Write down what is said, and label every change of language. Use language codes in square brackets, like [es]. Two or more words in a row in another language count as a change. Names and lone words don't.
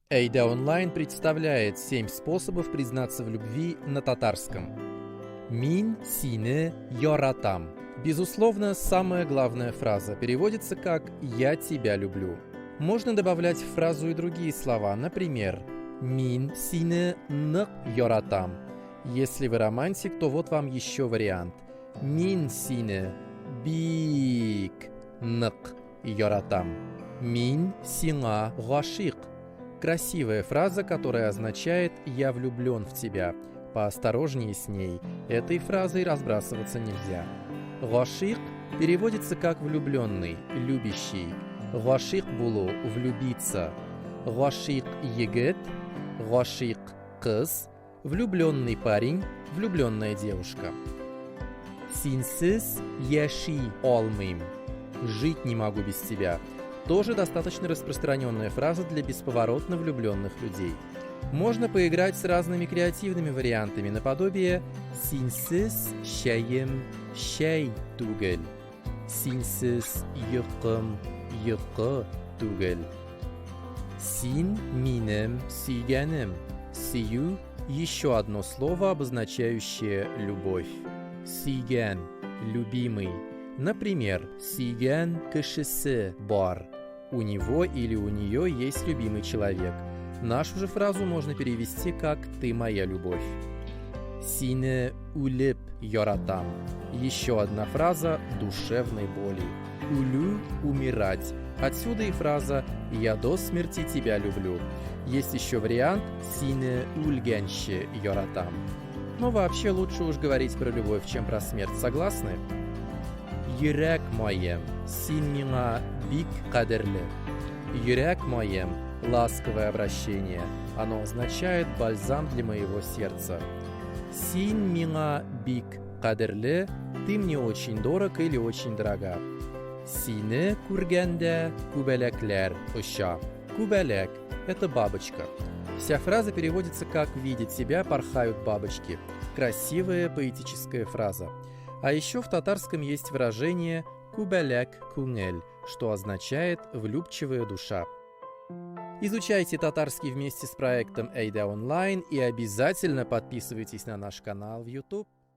[ru] Эйда Онлайн представляет 7 способов признаться в любви на татарском. [tt] Мин сине йоратам. [ru] Безусловно, самая главная фраза переводится как «я тебя люблю». Можно добавлять в фразу и другие слова, например, [tt] «мин сине нык йоратам». [ru] Если вы романтик, то вот вам еще вариант. [tt] «Мин сине бик нык йоратам». «Мин сиңа гашик». [ru] Красивая фраза, которая означает «я влюблен в тебя». Поосторожнее с ней, этой фразой разбрасываться нельзя. «Гашик» переводится как «влюбленный», «любящий». [tt] «Гашик булу» – «влюбиться». «Гашик егет», «гашик кыз», [ru] «влюбленный парень», «влюбленная девушка». [tt] «Синсиз яши алмыйм» – [ru] «жить не могу без тебя». Тоже достаточно распространенная фраза для бесповоротно влюбленных людей. Можно поиграть с разными креативными вариантами, наподобие [tt] «синсиз шәем шәй түгел», «синсиз йокым йокы түгел», «син минем сөйгәнем». [ru] «Сию» – еще одно слово, обозначающее любовь. «Сөйгән» – «любимый». Например, [tt] «сөйгән кешесе бар». [ru] У него или у нее есть любимый человек. Нашу же фразу можно перевести как «ты моя любовь». [tt] «Сине улеп йоратам». [ru] Еще одна фраза душевной боли. «Улю» – «умирать». Отсюда и фраза «я до смерти тебя люблю». Есть еще вариант [tt] «сине ульгенще йоратам». [ru] Но вообще лучше уж говорить про любовь, чем про смерть. [tt] Согласны? «Йөрәк моем, син миңа бик кадерле». «Йөрәк моем» [ru] – ласковое обращение. Оно означает «бальзам для моего сердца». [tt] «Син миңа бик кадерле» – [ru] «ты мне очень дорог» или «очень дорога». [tt] «Сине күргәндә күбәләкләр оча». «Күбәләк» – [ru] это бабочка. Вся фраза переводится как «видя тебя порхают бабочки». Красивая поэтическая фраза. А еще в татарском есть выражение [tt] «кубаляк кунгель», [ru] что означает «влюбчивая душа». Изучайте татарский вместе с проектом Эйда Онлайн и обязательно подписывайтесь на наш канал в YouTube.